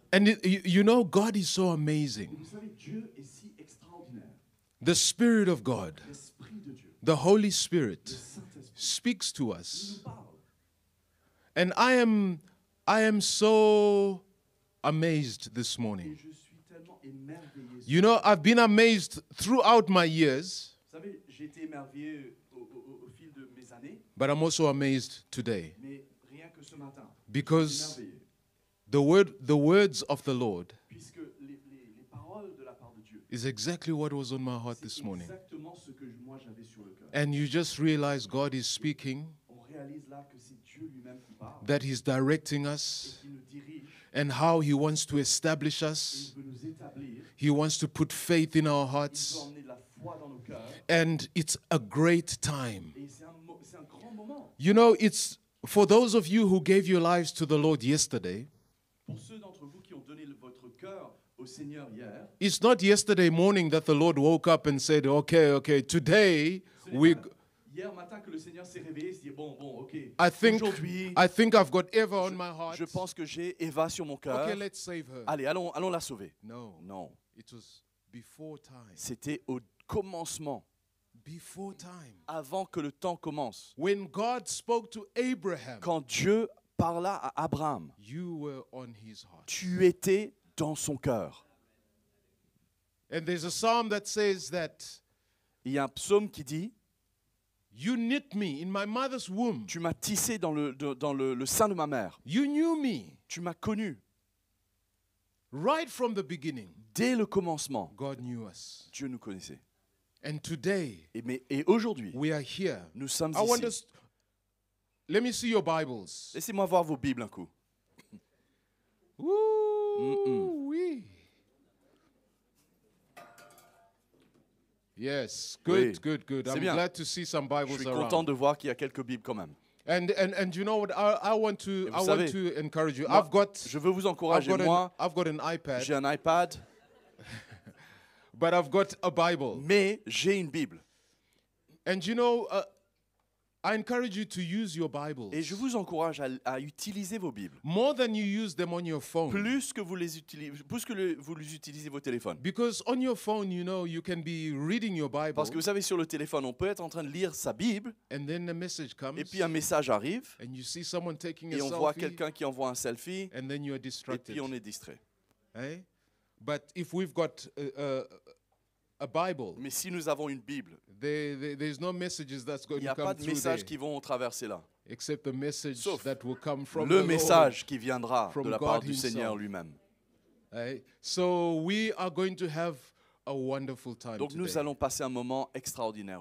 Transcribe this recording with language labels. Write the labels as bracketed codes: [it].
[en] And you know, God is so amazing. [fr] Vous savez, Dieu est si extraordinaire. [en] The Spirit of God, [fr] L'Esprit de Dieu, [en] the Holy [fr] le [en] Spirit, [fr] Saint-Esprit, [en] speaks to [fr] il [en] us. [fr] nous parle. [en] And I am so amazed this [fr] Et [en] morning. [fr] je suis tellement émerveillé. [en] You know, I've been amazed throughout my years, [fr] Vous savez, j'ai été émerveillé au fil de mes années, [en] but I'm also amazed today [fr] mais rien que ce matin, [en] because [fr] émerveillé. [en] the words of the Lord [fr] Puisque les paroles de la part de Dieu, [en] is exactly what was on my heart [fr] c'est [en] this morning. [fr] exactement ce que moi j'avais sur le cœur. [en] And you just realize God is speaking, [fr] On réalise là que c'est Dieu lui-même qui parle, [en] that He's directing [fr] et [en] us, [fr] qui nous dirige, [en] and how He wants to establish [fr] et [en] us. [fr] il veut nous établir, [en] He wants to put faith in our [fr] il veut [en] hearts. [fr] emmener de la foi dans nos cœurs, [en] And it's a great time. [fr] et c'est un grand moment. [en] You know, it's for those of you who gave your lives to the Lord yesterday, [fr] Pour ceux d'entre vous qui ont donné votre cœur au Seigneur hier, [en] it's not yesterday morning that the Lord woke up and said, okay, today [fr] ce n'est [en] we [fr] pas hier matin que le Seigneur s'est réveillé et s'est dit bon, ok, [en] I think [fr] aujourd'hui, [en] I've got Eva on my heart. [fr] je pense que j'ai Eva sur mon cœur. [en] Okay, let's save her. [fr] Allez, allons la sauver. [en] No, [fr] Non, [en] it was before time. [fr] c'était au commencement, [en] Before time. [fr] avant que le temps commence. [en] When God spoke to Abraham, [fr] Quand Dieu parla à Abraham, [en] you were on his heart. [fr] tu étais dans son cœur. [en] And there's a psalm that says that [fr] Il y a un psaume qui dit, [en] you knit me in my mother's womb. [fr] tu m'as tissé dans le sein de ma mère. [en] You knew me [fr] Tu m'as connu. [en] right from the beginning. [fr] Dès le commencement, [en] God knew us. [fr] Dieu nous connaissait. [en] And today [fr] Et aujourd'hui, [en] we are here. [fr] nous sommes [en] I want [fr] ici. [en] us. Let me see your Bibles. [fr] Laissez-moi voir vos Bibles un coup. Woo-wee. [en] Yes, [fr] Oui. [en] good. [fr] C'est [en] I'm [fr] bien. [en] glad to see some [fr] Je [en] Bibles [fr] suis content [en] around. [fr] de voir qu'il y a quelques Bibles quand même. [en] And you know what? I want to [fr] Et vous savez, [en] encourage you. [fr] Moi, [en] I've [fr] je veux vous encourager. [en] got [fr] Moi, [en] an iPad, [fr] j'ai un iPad, [en] but I've got a Bible. [fr] mais j'ai une Bible. [en] And you know, I encourage you to use your Bibles [fr] Et je vous encourage à utiliser vos Bibles. [en] more than you use them on your phone. [fr] Plus que vous les utilisez vos téléphones. [en] Because on your phone, you know, you can be reading your Bible, [fr] Parce que vous savez, sur le téléphone, on peut être en train de lire sa Bible, [en] and then a message comes, [fr] et puis un message arrive, [en] and you see someone taking a [fr] et on voit [en] selfie, [fr] quelqu'un qui envoie un selfie, [en] and then you are [fr] et [en] distracted. [fr] puis on est distrait. [en] Eh? But if we've got a Bible, [fr] Mais si nous avons une Bible, [en] there's no messages that's [fr] il [en] going [fr] n'y [en] to [fr] a pas [en] come [fr] de [en] through [fr] messages [en] there, [fr] qui vont traverser là. [en] except the message [fr] Sauf [en] that will come from [fr] Le [en] the [fr] message qui viendra [en] from [fr] de la [en] God [fr] part du [en] himself. [fr] Seigneur lui-même. [en] Lord. Eh? So we are going to have a wonderful time [fr] Donc nous [en] today. [fr] allons passer un moment extraordinaire.